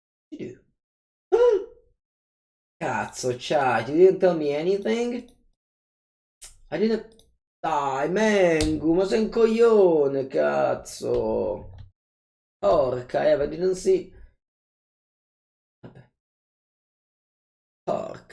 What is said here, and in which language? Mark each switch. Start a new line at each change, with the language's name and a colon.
English: You do.
Italian: Cazzo,
English: chat, you didn't tell me anything? I didn't.
Italian: Dai, Mengu, ma sei un coglione, cazzo. Porca Eva,
English: I didn't see.
Italian: Vabbè. Porca.